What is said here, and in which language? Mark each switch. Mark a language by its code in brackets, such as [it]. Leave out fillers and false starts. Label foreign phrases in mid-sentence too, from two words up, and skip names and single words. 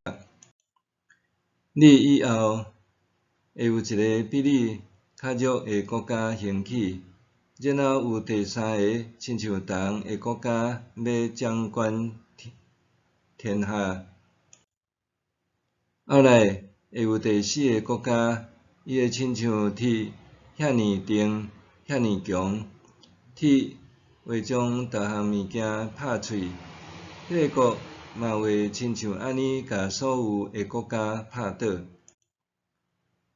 [nan] 你以后会有一个比你较弱的国家兴起，然后有第三个亲像铜的国家要掌管天下。后来会有第四个国家，伊会亲像铁遐尼重、遐尼强，铁会将逐项物件拍碎。迄个国嘛会亲像安尼，甲所有的国家拍倒。